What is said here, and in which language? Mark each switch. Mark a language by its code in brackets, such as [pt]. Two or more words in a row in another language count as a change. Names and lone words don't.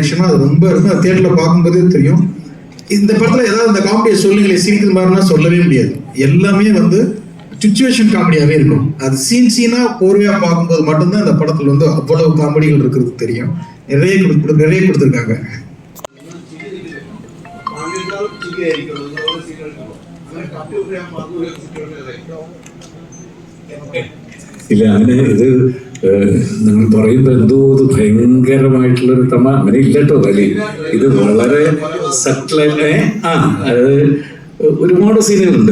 [ta] அது ரொம்ப இருக்கும். அது தியேட்டரில் பார்க்கும்போதே தெரியும். இந்த படத்தில் ஏதாவது இந்த காமெடியை சொல்லுங்களே சிரிக்கிற மாதிரினா சொல்லவே முடியாது. எல்லாமே வந்து [en] situation comedyயாகவே [ta] இருக்கும். அது சீனாக போர்வையாக பார்க்கும்போது மட்டும்தான் இந்த படத்தில் வந்து அவ்வளவு காமெடிகள் இருக்கிறது தெரியும். நிறைய கொடுத்துருக்காங்க. [ml] ഇല്ല, അങ്ങനെ ഇത് നിങ്ങൾ പറയുമ്പോൾ എന്തോ ഇത് ഭയങ്കരമായിട്ടുള്ളൊരു അങ്ങനെ ഇല്ലട്ടോ അല്ലേ. ഇത് വളരെ സട്ടിലായിട്ട് അത് ഒരുപാട് സീനുകളുണ്ട്.